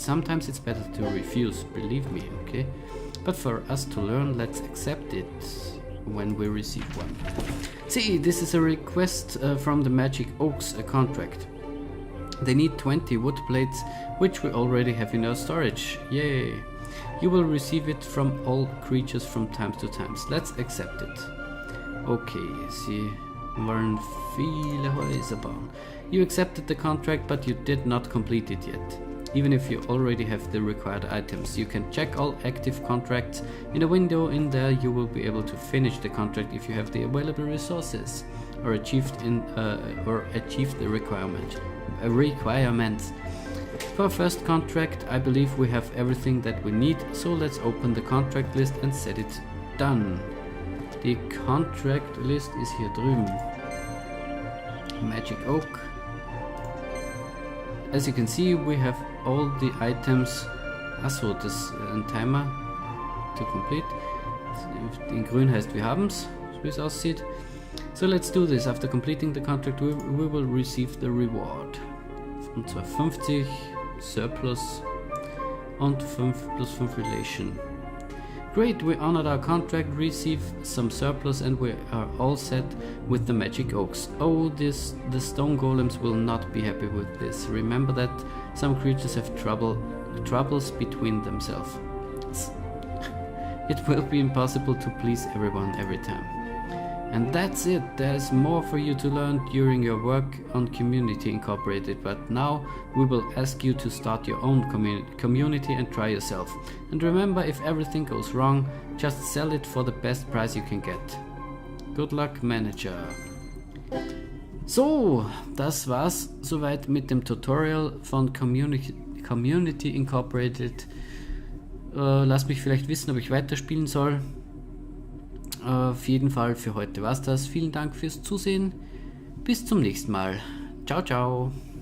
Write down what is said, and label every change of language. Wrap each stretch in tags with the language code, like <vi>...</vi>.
<en>Sometimes it's better to refuse, believe me, okay? But for us to learn, let's accept it when we receive one. See, this is a request from the Magic Oaks, a contract. They need 20 wood plates, which we already have in our storage. Yay! You will receive it from all creatures from time to time. Let's accept it.</en> <de>Okay, sie wollen viele Häuser bauen.</de> <en>You accepted the contract, but you did not complete it yet. Even if you already have the required items, you can check all active contracts. In a window in there, you will be able to finish the contract if you have the available resources or achieved the requirements. For our first contract, I believe we have everything that we need, so let's open the contract list and set it done. The contract list ist hier drüben. Magic Oak. As you can see, we have all the items.</en> <de>Achso, das ist ein Timer to complete. In grün heißt wir haben's, so wie es aussieht.</de> <en>So let's do this. After completing the contract, we will receive the reward.</en> <de>Und zwar 50 Surplus und 5 plus 5 Relation.</de> <en>Great, we honored our contract, received some surplus and we are all set with the Magic Oaks. Oh, the stone golems will not be happy with this. Remember that some creatures have troubles between themselves. It will be impossible to please everyone every time. And that's it. There's more for you to learn during your work on Community Incorporated, but now we will ask you to start your own community and try yourself. And remember, if everything goes wrong, just sell it for the best price you can get. Good luck, Manager.</en> <de>So, das war's soweit mit dem Tutorial von Community Incorporated. Lasst mich vielleicht wissen, ob ich weiterspielen soll. Auf jeden Fall für heute war's das. Vielen Dank fürs Zusehen. Bis zum nächsten Mal. Ciao, ciao.</de>